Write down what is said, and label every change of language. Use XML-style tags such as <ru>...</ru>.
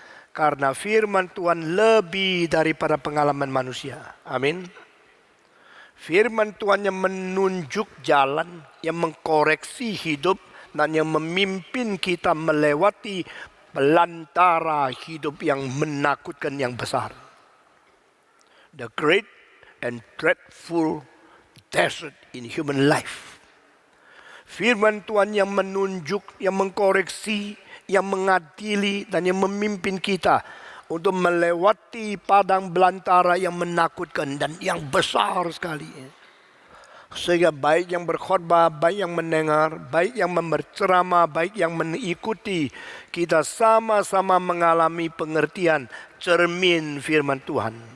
<id>Karena firman Tuhan lebih daripada pengalaman manusia. Amin. Firman Tuhan yang menunjuk jalan, yang mengkoreksi hidup, dan yang memimpin kita melewati belantara hidup yang menakutkan yang besar.</id> <en>The great and dreadful desert in human life.</en> <id>Firman Tuhan yang menunjuk, yang mengkoreksi, yang mengadili, dan yang memimpin kita untuk melewati padang belantara yang menakutkan dan yang besar sekali. Sehingga baik yang berkhotbah, baik yang mendengar, baik yang berceramah, baik yang mengikuti, kita sama-sama mengalami pengertian cermin firman Tuhan.</id>